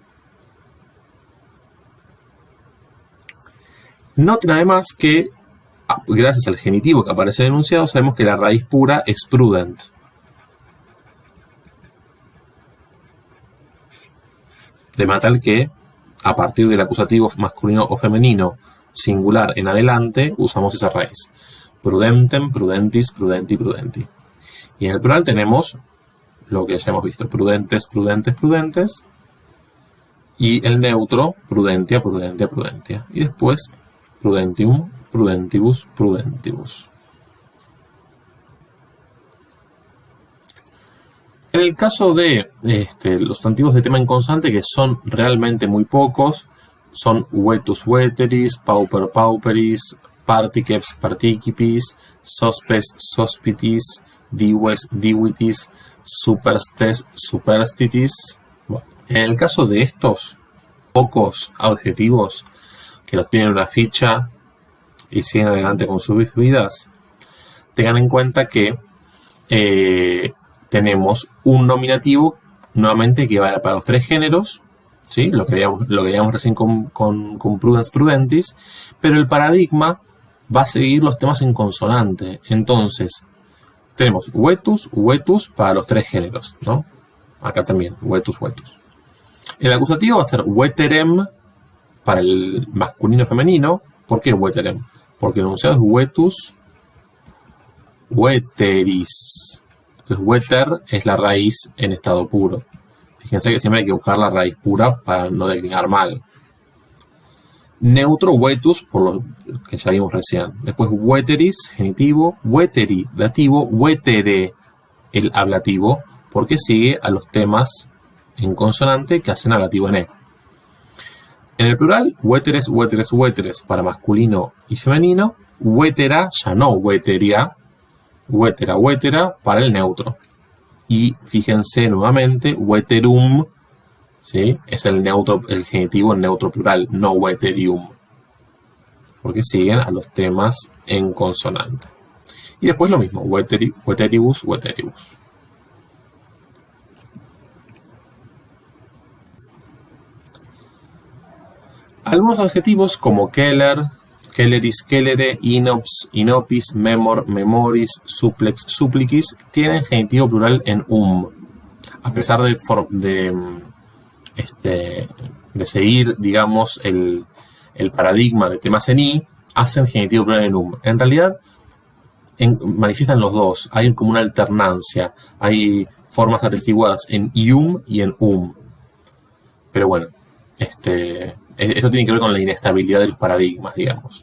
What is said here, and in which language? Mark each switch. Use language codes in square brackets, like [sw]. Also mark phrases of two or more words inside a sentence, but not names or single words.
[es] Noten además que, gracias al genitivo que aparece en el enunciado, sabemos que la raíz pura es prudent. De manera tal que, a partir del acusativo masculino o femenino singular en adelante, usamos esa raíz. [la] Prudentem, prudentis, prudenti, prudenti. [es] Y en el plural tenemos lo que ya hemos visto. [la] Prudentes, prudentes, prudentes. [es] Y el neutro, [la] prudentia, prudentia, prudentia. [es] Y después, [la] prudentium, prudentibus, prudentibus. [es] En el caso de los sustantivos de tema inconsonante, que son realmente muy pocos, son [la] vetus veteris, pauper pauperis, particeps participis, sospes sospitis, dives divitis, superstes superstitis. [es] Bueno, en el caso de estos pocos adjetivos que los tienen en una ficha y siguen adelante con sus vidas, tengan en cuenta que tenemos un nominativo nuevamente que vale para los 3 géneros, ¿sí? Lo que veíamos recién con [la] prudens prudentis, [es] pero el paradigma va a seguir los temas en consonante. Entonces, tenemos [la] vetus, vetus [es] para los 3 géneros, ¿no? Acá también, [la] vetus, vetus. [es] El acusativo va a ser veterem para el masculino y femenino. ¿Por qué veterem? Porque el enunciado es [la] vetus, veteris. [es] Entonces Entonces, weter es la raíz en estado puro. Fíjense que siempre hay que buscar la raíz pura para no declinar mal. Neutro, wetus, por lo que ya vimos recién. Después, weteris, genitivo, weteri, dativo, wetere, el ablativo, porque sigue a los temas en consonante que hacen ablativo en E. En el plural, [la] weteres, weteres, weteres [es] para masculino y femenino, wetera, ya no weteria, [la] wetera, wetera [es] para el neutro. Y fíjense nuevamente, weterum, ¿sí? Es el neutro, el genitivo en neutro plural, no weterium, porque siguen a los temas en consonante. Y después lo mismo, [la] weteri, weteribus, weteribus. [es] Algunos adjetivos como keller, [la] kelleris, kellere, inops, inopis, memor, memoris, suplex, supplicis, [es] tienen genitivo plural en a pesar de seguir, digamos, el paradigma de temas en i, hacen genitivo plural en En realidad, manifiestan los dos. Hay como una alternancia. Hay formas adjetivadas en ium y en Pero bueno, eso tiene que ver con la inestabilidad de los paradigmas, digamos.